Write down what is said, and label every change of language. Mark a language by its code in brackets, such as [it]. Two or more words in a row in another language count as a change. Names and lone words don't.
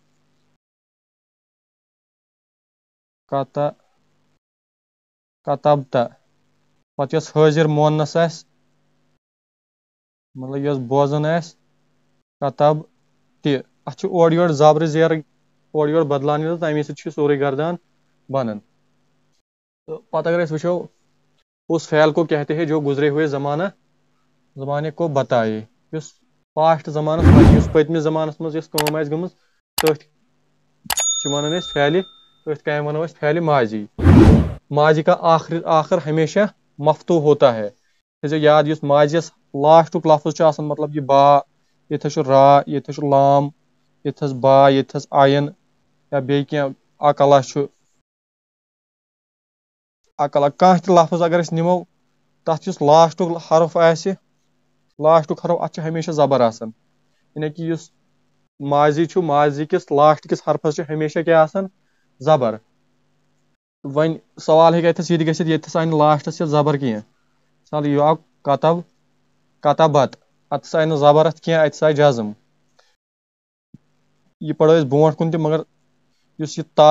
[ks] کتابتا پتہٕ یۄس حٲضِر موننس آسہِ مطلب یۄس بوزان آسہِ کتب تہِ اتھ چھُ اورٕ یورٕ زبرٕ زیرٕ اورٕ یورٕ بدلاونہِ تہٕ تمے سۭتۍ چھُ یہِ سورُے گردان بنان تہٕ پتہٕ اگر أسۍ وٕچھو [ur] اس فعل کو کہتے ہیں جو گزرے ہوئے زمانے کو بتائے [ks] یُس پاسٹ زمانس منٛز یُس پٔتمِس زمانس منٛز یۄس کٲم آسہِ گٔمٕژ تٔتھۍ چھِ ونان أسۍ فعلِ تٔتھۍ کامہِ ونو أسۍ فعلِ ماضی [ur] ماضی کا آخر ہمیشہ مفتوح ہوتا ہے [ks] تھٲیزیو یاد یُس ماضیَس لاسٹُک لفظ چھُ آسان مطلب یہِ با ییٚتہِ حظ چھُ را ییٚتہِ حظ چھُ لام ییٚتہِ حظ با ییٚتہِ حظ آین یا بیٚیہِ کینٛہہ اکلا چھُ اکلا کانٛہہ تہِ لفظ اگر أسۍ نِمو تتھ یُس لاسٹُک حرف آسہِ لاسٹُک حرف اتھ چھُ ہمیشہ زبر آسان یعنی کہِ یُس ماضی چھُ ماضی کِس لاسٹ کِس حرفس چھُ ہمیشہ کیٛاہ آسان زبر وۄنۍ سوال ہیٚکہِ اتھس یہِ تہِ گژھِتھ ییٚتھس آیہِ نہٕ لاسٹس یتھ زبر کینٛہہ مثال یہِ آو کتابت اتھس آیہِ نہٕ زبر اتھ کینٛہہ اتھس آیہِ جزم یہِ پرو أسۍ برونٛٹھ کُن تہِ مگر یُس یہِ تا